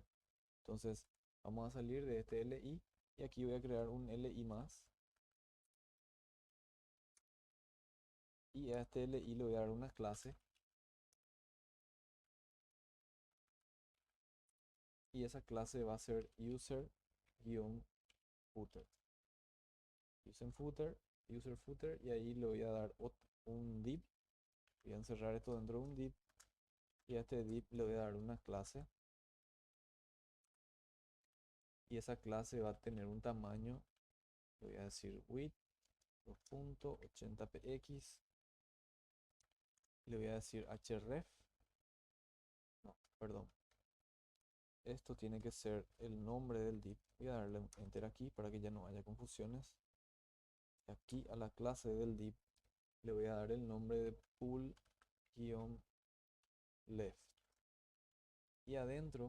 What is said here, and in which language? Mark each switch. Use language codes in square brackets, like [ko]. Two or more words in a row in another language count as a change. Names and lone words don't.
[es] Entonces vamos a salir de este li y aquí voy a crear un li más y a este li le voy a dar una clase y esa clase va a ser user-footer. User footer, user footer y ahí le voy a dar un div. Voy a encerrar esto dentro de un div y a este div le voy a dar una clase y esa clase va a tener un tamaño, le voy a decir width 2.80px, le voy a decir href, no, perdón, esto tiene que ser el nombre del div. Voy a darle un enter aquí para que ya no haya confusiones. Aquí a la clase del div le voy a dar el nombre de pool-left y adentro